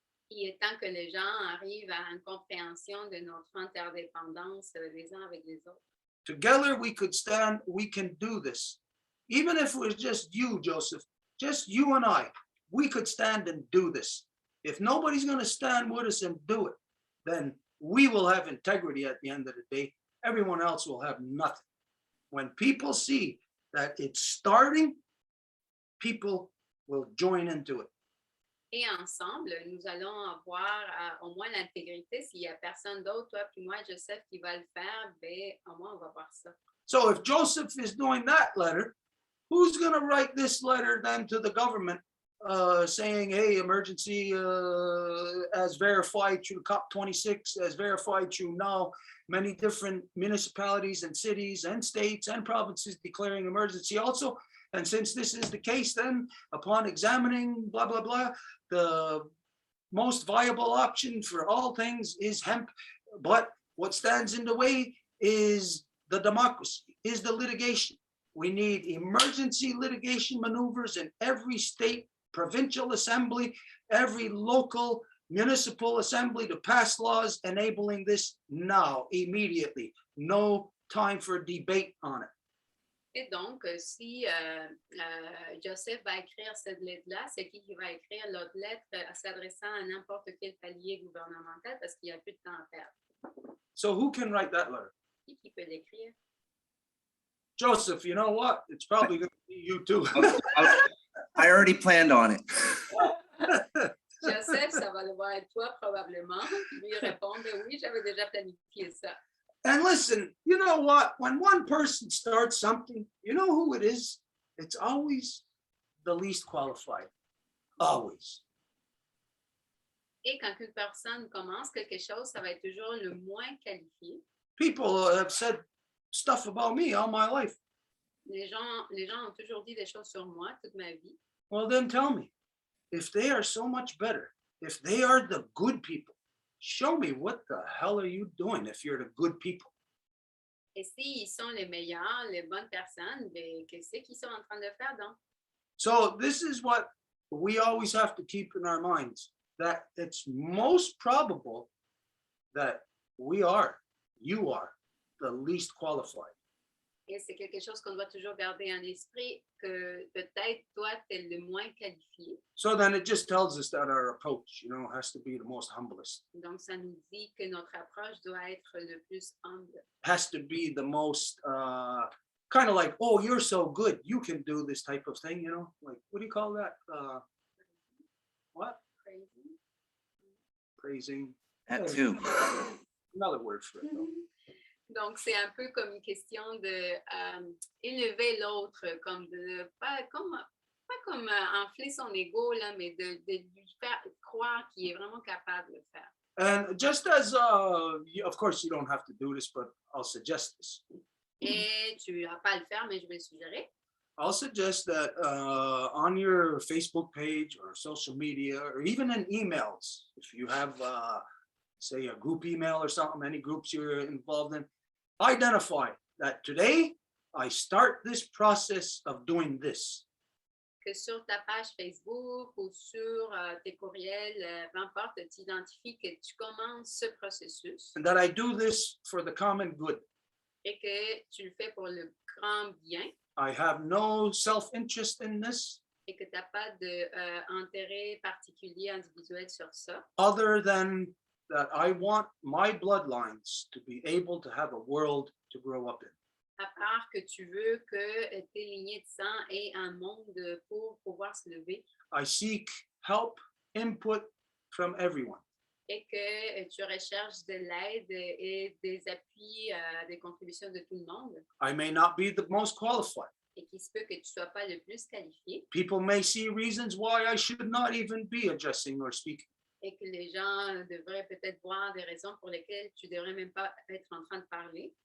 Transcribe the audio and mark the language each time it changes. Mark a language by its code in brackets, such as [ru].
[fr] Il est temps que les gens arrivent à une compréhension de notre interdépendance les uns avec les autres. [en] Together we could stand, we can do this. Even if it was just you, Joseph, just you and I, we could stand and do this. If nobody's going to stand with us and do it, then we will have integrity at the end of the day. Everyone else will have nothing. When people see that it's starting, people will join into it. [fr] Et ensemble, nous allons avoir au moins l'intégrité. S'il n'y a personne d'autre, toi puis moi, Joseph, qui va le faire, ben, au moins, on va voir ça. [en] So if Joseph is doing that letter, who's going to write this letter then to the government saying, hey, emergency as verified through COP26, as verified through now many different municipalities and cities and states and provinces declaring emergency also. And since this is the case, then upon examining blah, blah, blah, the most viable option for all things is hemp. But what stands in the way is the democracy, is the litigation. We need emergency litigation maneuvers in every state, provincial assembly, every local municipal assembly to pass laws enabling this now, immediately. No time for debate on it. [fr] Et donc, si Joseph va écrire cette lettre-là, c'est qui va écrire l'autre lettre s'adressant à n'importe quel palier gouvernemental parce qu'il n'y a plus de temps à perdre. [en] So who can write that letter? [fr] Qui peut l'écrire? [en] Joseph, you know what? It's probably going to be you too. I already planned on it. [fr] Joseph, ça va devoir être toi probablement. Lui répondre, oui, j'avais déjà planifié ça. [en] And listen, you know what? When one person starts something, you know who it is? It's always the least qualified. Always. [fr] Et quand une personne commence quelque chose, ça va être toujours le moins qualifié. [en] People have said stuff about me all my life. [fr] Les gens ont toujours dit des choses sur moi toute ma vie. [en] Well, then tell me, if they are so much better, if they are the good people, show me what the hell are you doing if you're the good people? [fr] Et s'ils sont les meilleurs, les bonnes personnes, ben, qu'est-ce qu'ils sont en train de faire donc? [en] So this is what we always have to keep in our minds, that it's most probable that you are the least qualified. [fr] Et c'est quelque chose qu'on doit toujours garder en esprit, que peut-être toi, tu es le moins qualifié. [en] So then it just tells us that our approach, has to be the most humblest, [fr] Donc, ça nous dit que notre approche doit être le plus humble. [en] has to be the most kind of like, oh, you're so good, you can do this type of thing, like, what do you call that? What? Crazy. Praising. That too. Another word for it, though. [fr] Donc, c'est un peu comme une question de élever l'autre, comme de pas comme enfler son ego, là, mais de lui faire croire qu'il est vraiment capable de le faire. [en] And just as, of course, you don't have to do this, but I'll suggest this. [fr] Et tu n'as pas à le faire, mais je vais le suggérer. [en] I'll suggest that on your Facebook page or social media, or even in emails, if you have, say, a group email or something, any groups you're involved in, identify that today I start this process of doing this. [fr] Que sur ta page Facebook ou sur tes courriels, peu importe, tu identifies que tu commences ce processus [en] And that I do this for the common good. [fr] et que tu le fais pour le grand bien [en] I have no self-interest in this [fr] et que tu n'as pas d'intérêt particulier individuel sur ça, [en] other than that I want my bloodlines to be able to have a world to grow up in. [fr] À part que tu veux que tes lignées de sang aient un monde pour pouvoir se lever [en] I seek help, input from everyone. [fr] et que tu recherches de l'aide et des appuis, des contributions de tout le monde [en] I may not be the most qualified. [fr] et qu'il se peut que tu ne sois pas le plus qualifié [en] People may see reasons why I should not even be addressing or speaking. [fr] et que les gens devraient peut-être voir des raisons pour lesquelles tu ne devrais même pas être en train de parler,